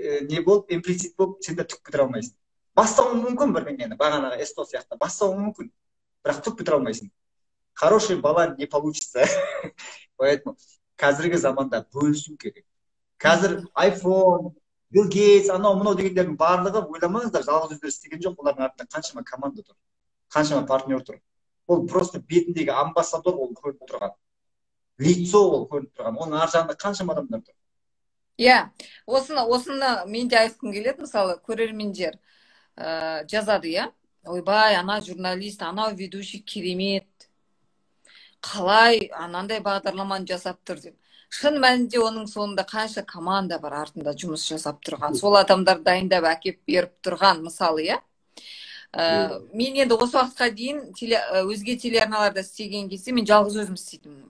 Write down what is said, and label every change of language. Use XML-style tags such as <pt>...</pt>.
<kk>Не болып, имплицит болып, сен де түк бітіре алмайсың. Бастауың мүмкін бірдеңені, бағанағы эсто сияқты, бастауың мүмкін, бірақ түк бітіре алмайсың.</kk> <ru>Хороший бала не получится.</ru> <kk>Поэтому қазіргі заманда бөлісу керек. Қазір iPhone, Bill Gates, анау-мынау дегендердің барлығы, ойламаңыздар, жалғыз өздері істеген жоқ, олардың артында қаншама команда тұр, қаншама партнер тұр. Ол просто бетіндегі амбассадор, ол көрініп тұрған. Лицо ол көрініп тұрған. Оның ар жағында қаншама адамдар тұр. Иә, осыны мен де айтқым келеді, мысалы, көрермендер жазады, иә. Ойбай, ана журналист, анау ведущий керемет. Қалай анандай бағдарламаны жасап тұр деп. Шын мәнінде оның соңында қанша команда бар артында жұмыс жасап тұрған. Сол адамдар дайындап әкеп беріп тұрған, мысалы, иә. Мен енді осы уақытқа дейін өзге телеарналарда істеген кезде мен жалғыз өзім істейтім.</kk>